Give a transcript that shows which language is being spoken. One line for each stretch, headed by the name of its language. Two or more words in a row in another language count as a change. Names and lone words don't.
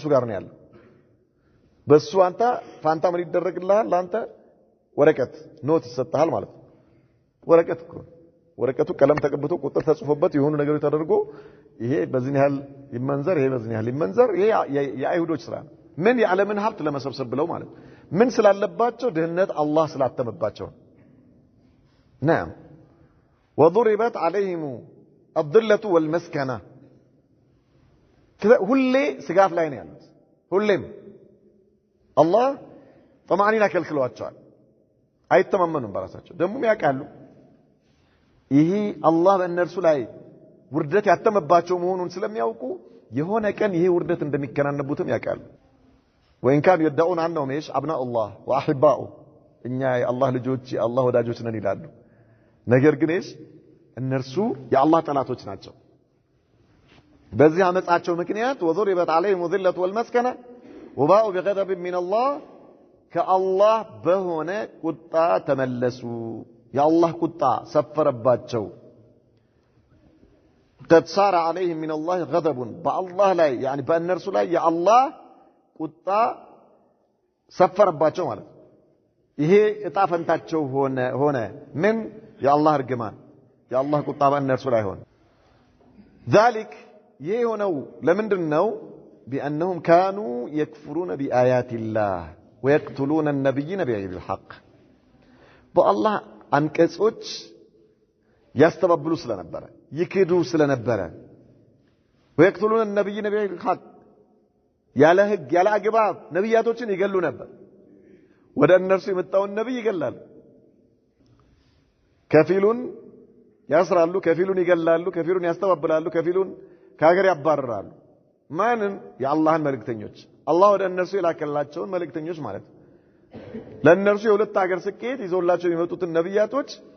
Amharic: ጋር ነው ያለው በሱ አንተ ፋንታ ምን ይደረግልሃል አንተ ወረቀት ኖት ይሰጣል ማለት ነው ወረቀት እኮ ወረቀቱ ቀለም ተቀብቶ ቁጥር ተጽፎበት የሆኑ ነገሮች ተደርጎ ይሄ በዚህ ያህል ይመንዘር ይሄ በዚህ ያህል ይመንዘር ይሄ የአይሁዶች ስራ ነው ምን የዓለምን ሀብት ለመሰብሰብ ብለው ማለት ምን ስላለባቸው ድህነት አላህ ስላተመባቸው
Arabic: نعم وضربت عليهم الذلة والمسكنة
Amharic: ሁሌ ስጋት ላይ ነው ያሉት ሁሌም አላህ طمأنينة ከልክሏቸዋል አይተማመኑም በራሳቸው ደግሞ ያውቃሉ ይሄ አላህ በእነርሱ ላይ ውርደት ያተመባቸው መሆኑን ስለሚያውቁ የሆነ ቀን ይሄ ውርደት እንደሚከናነቡትም ያውቃሉ
Arabic: وإن كانوا يدعون أنهم إيش أبناء الله وأحباؤه
Amharic: እኛ የአላህ ልጆች የአላህ ወዳጆች ነን ይላሉ ነገር ግን እሺ እነርሱ የአላህ ጠላቶች ናቸው በዚህ አመጻቸው ምክንያት
Arabic: وضربت عليهم الذلة والمسكنة وباءوا بغضب من الله
Amharic: ከአላህ በሆነ ቁጣ ተመለሱ የአላህ ቁጣ ሰፈረባቸው
Arabic: قد صار عليهم من الله غضب بالله ላይ يعني
Amharic: በእነርሱ ላይ የአላህ ቁጣ ሰፈረባቸው ማለት ይሄ እጣ ፈንታቸው ሆነ ምን የአላህ እርግማን የአላህ ቁጣ በእነርሱ ላይ ሆነ ذلك ይሄ ሆነው ለምንድነው
Arabic: بأنهم كانوا يكفرون بآيات الله ويقتلون النبيين بغير الحق بالله
Amharic: አንቀጾች ያስተባብሉ ስለነበረ ይክዱ ስለነበረ
Arabic: ويقتلون النبيين بغير الحق
Amharic: ያለ ህግ ያለ አግባብ ነብያቶችን ይገሉ ነበር ወደ እነርሱ የመጣውን ነብይ ይገላሉ ከፊሉን ያስራሉ ከፊሉን ይገላሉ ከፊሉን ያስተባብላሉ ከፊሉን ከሀገር ያባረራሉ ማንን የአላህን መልእክተኞች አላህ ወደ እነርሱ የላከላቸውን መልእክተኞች ማለት ለእነርሱ የሁለት ሀገር ስኬት ይዘውላቸው የሚመጡትን ነብያቶች